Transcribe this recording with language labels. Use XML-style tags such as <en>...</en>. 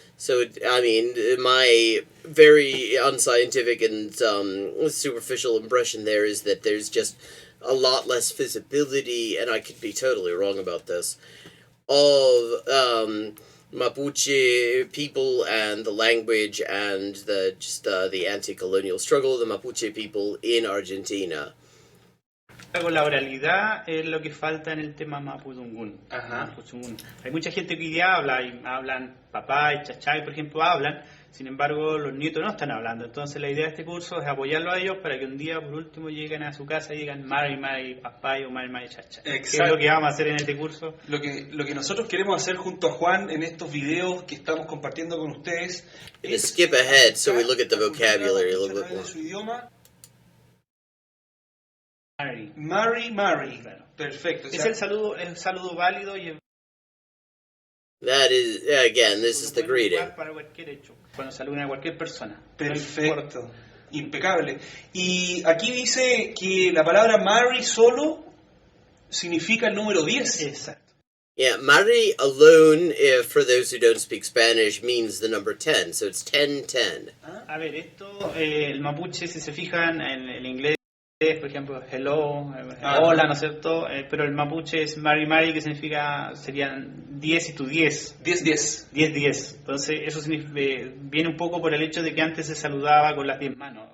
<en>So, I mean, my very unscientific and superficial impression there is that there's just a lot less visibility, and I could be totally wrong about this, of Mapuche people and the language and the anti-colonial struggle of the Mapuche people in Argentina.</en> <es>con la oralidad es lo que falta en el tema Mapudugün. Ajá. Mapudugün. Hay mucha gente que hoy día habla, y hablan papá y chachai, por ejemplo, hablan, sin embargo los nietos no están hablando. Entonces la idea de este curso es apoyarlo a ellos para que un día por último lleguen a su casa y digan mari papá o mari chachai. ¿Qué es lo que vamos a hacer en este curso? Lo que nosotros queremos hacer junto a Juan en estos videos que estamos compartiendo con ustedes es</es> <en>skip ahead so we look at the vocabulary a little bit more.</en> <es>Su idioma. Mari. Claro. Perfecto. O sea, Es el saludo válido y</es> <en>That is, again, this is the greeting.</en> <es>para cualquier hecho, cuando saludan a cualquier persona. perfecto. Impecable. Y aquí dice que la palabra Mari solo significa el número 10. Exacto.</es> <en>Yeah, Mari alone, for those who don't speak Spanish, means the number 10, so it's 10-10.</en> <es>A ver, esto, el mapuche, si se fijan en el inglés, por ejemplo, hello, hola, ¿no es cierto? Pero el mapuche es mari, que serían 10 y tu 10. 10. 10. Entonces, eso viene un poco por el hecho de que antes se saludaba con las 10 manos.</es>